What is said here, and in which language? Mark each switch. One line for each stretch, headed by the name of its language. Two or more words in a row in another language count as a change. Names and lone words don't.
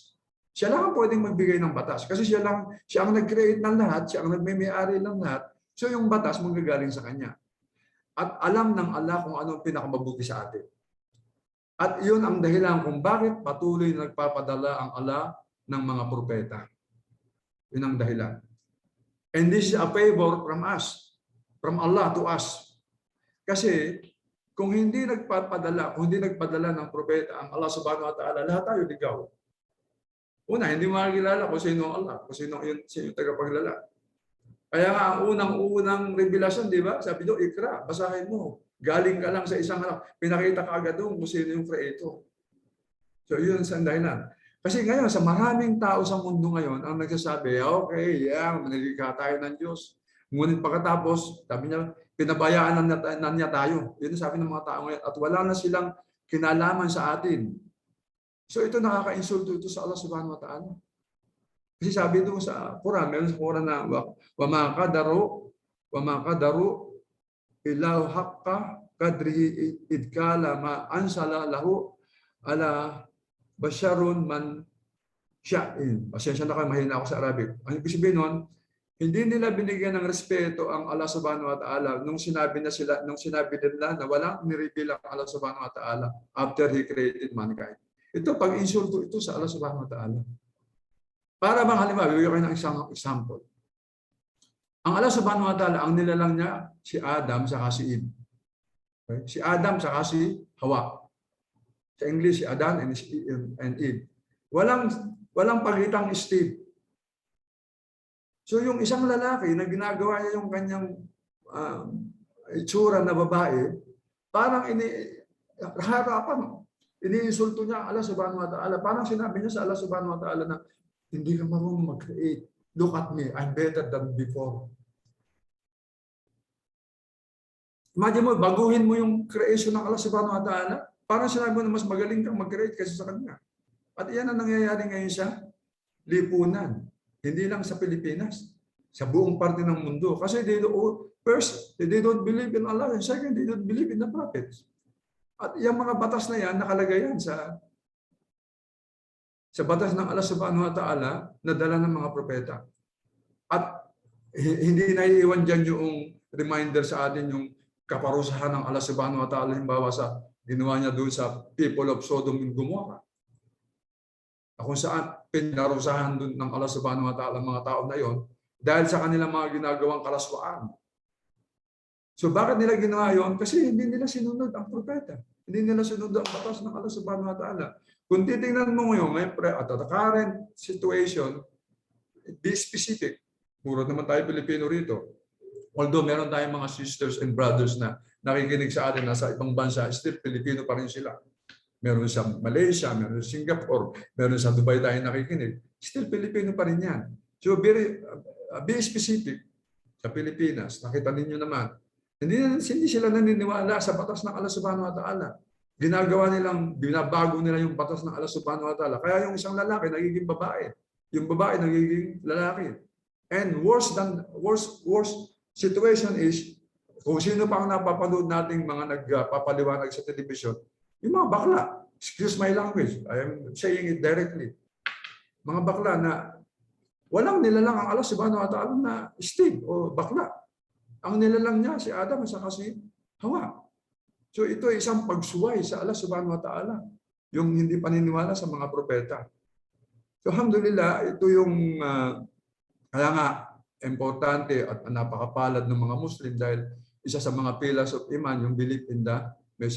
Filipino: Siya lang ang pwedeng magbigay ng batas. Kasi siya ang nag-create ng lahat, siya ang nagmay-ari ng lahat. So yung batas manggagaling sa Kanya. At alam ng Allah kung ano ang pinakamabuti sa atin. At yun ang dahilan kung bakit patuloy na nagpapadala ang Allah ng mga propeta. Yun ang dahilan.
English: And this is a favor from us. From Allah to us.
Filipino: Kasi kung hindi nagpadala ng propeta ang Allah
Arabic: سبحانه وتعالى,
Filipino: lahat tayo ligaw. Una, hindi makikilala kung sino ang Allah, kung sino yung tagapaglala. Kaya nga ang unang revelasyon, di ba? Sabi doon, Iqra, basahin mo. Galing ka lang sa isang pinakita ka agad doon kung sino yung creator. So yun ang dahilan. Kasi ngayon, sa maraming tao sa mundo ngayon, ang nagsasabi, okay, managigika tayo ng Diyos. Ngunit pagkatapos, sabi niya, pinabayaan na niya tayo. Yun ang sabi ng mga tao ngayon. At wala na silang kinalaman sa atin. So ito nakaka-insulto ito sa Allah
Arabic: سبحانه وتعالى.
Filipino: Kasi sabi doon sa Quran, meron sa Quran na
Arabic: وما قدروا الله حق قدره إذ قالوا ما أنزل الله على بشر من شيء.
Filipino: Pasensya na kayo, mahina ako sa Arabic. Ang ibig sabihin nun, hindi nila binigyan ng respeto ang Allah
Arabic: سبحانه وتعالى
Filipino: nung sinabi nila na walang nireveal ang Allah
Arabic: سبحانه وتعالى
English: after He created mankind.
Filipino: Ito, pag-insulto ito sa Allah
Arabic: سبحانه وتعالى.
Filipino: Para bang halimbawa, bibigyan kayo ng isang example. Ang Allah
Arabic: سبحانه وتعالى,
Filipino: ang nilalang niya, si Adam saka si Eve. Okay? Si Adam saka si Hawa. Sa English, si Adam and Eve. Walang pagitang Steve. So yung isang lalaki na ginagawa niya yung kanyang itsura na babae, parang harapan, iniinsulto niya Allah
Arabic: سبحانه وتعالى.
Filipino: Parang sinabi niya sa Allah
Arabic: سبحانه وتعالى
Filipino: na hindi ka marunong mag-create.
English: Look at me, I'm better than before.
Filipino: Imagine mo, baguhin mo yung creation ng Allah
Arabic: سبحانه وتعالى.
Filipino: Parang sinabi mo na mas magaling kang mag-create kaysa sa kanya. At iyan ang nangyayari ngayon sa lipunan. Hindi lang sa Pilipinas. Sa buong parte ng mundo.
English: Kasi first, they don't believe in Allah. And second, they don't believe in the prophets.
Filipino: At yung mga batas na yan, nakalagay yan sa batas ng Allah
Arabic: سبحانه وتعالى
Filipino: na dala ng mga propeta. At hindi naiiwan dyan yung reminder sa atin yung kaparusahan ng Allah
Arabic: سبحانه وتعالى
Filipino: himbawa sa ginawa niya doon sa
English: people of Sodom and Gomorrah.
Filipino: Kung saan pinarusahan doon ng Allah
Arabic: سبحانه وتعالى
Filipino: mga tao na yon dahil sa kanilang mga ginagawang kalaswaan. So bakit nila ginawa yon? Kasi hindi nila sinunod ang propeta. Hindi nila sinunod ang batas ng Allah
Arabic: سبحانه وتعالى.
Filipino: Kung titingnan mo ngayon,
English: at the current situation, be specific.
Filipino: Puro naman tayo Pilipino rito. Although meron tayong mga
English: sisters and brothers
Filipino: na nakikinig sa atin na sa ibang bansa, still Pilipino pa rin sila. Meron sa Malaysia, meron sa Singapore, meron sa Dubai tayo nakikinig.
English: Still Pilipino pa rin yan. So be specific
Filipino: sa Pilipinas. Nakita ninyo naman. Hindi sila naniniwala sa batas ng Allah
Arabic: سبحانه وتعالى.
Filipino: Binabago nila yung batas ng Allah
Arabic: سبحانه وتعالى.
Filipino: Kaya yung isang lalaki nagiging babae. Yung babae nagiging lalaki.
English: And worse situation is,
Filipino: kung sino pa ang napapanood nating mga nagpapaliwanag sa television, yung mga bakla.
English: Excuse my language. I am saying it directly.
Filipino: Mga bakla na walang nilalang ang Allah
Arabic: سبحانه وتعالى
Filipino: na Steve o bakla. Ang nilalang niya si Adam at saka si Hawa. So ito ay isang pagsuway sa Allah
Arabic: سبحانه وتعالى.
Filipino: Yung hindi paniniwala sa mga propeta. So alhamdulillah, ito yung kaya nga importante at napakapalad ng mga Muslim dahil isa sa mga
English: pillars of Iman,
Filipino: yung
English: belief in the messengers.